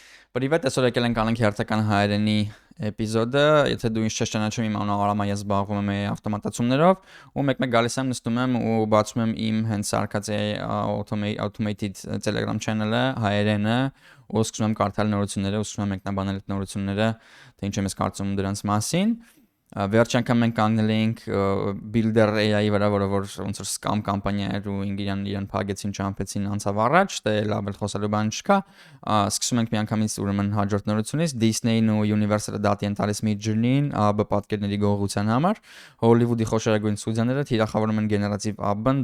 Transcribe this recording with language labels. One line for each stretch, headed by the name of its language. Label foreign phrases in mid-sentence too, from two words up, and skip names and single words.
Armenian: Привет, այսօր եկել ենք անենք հերթական հայերենի էպիզոդը, եթե դու ինձ չես ճանաչում, իմ անունը Արամ է, ես զբաղվում եմ ավտոմատացումներով ու մեկ-մեկ գալիս եմ, նստում եմ ու բացում եմ իմ հենց սարքած
English: automated Telegram channel-
Armenian: ը, հայերենը, ու սկսում եմ կարդալ նորությունները, ու սկսում եմ մեկնաբանել այդ նորությունները, թե ինչ եմ ես կարծում դրանց մասին։ Վերջ անգամ մենք կանգնել էինք Builder AI-ի վրա, որը ոնց որ scam կամպանիա էր ու իրան փակեցին, չամփեցին անցավ առաջ, դե լավ էլ խոսալու բան չկա։ Սկսում ենք միանգամից ուրեմն հաջորդ նորությունից Disney-ն ու Universal-ը դատի են տալիս Midjourney-ին AB պատկերների գողության համար։ Հոլիվուդի խոշորագույն ստուդիաները թիրախավորում են գեներատիվ AB-ն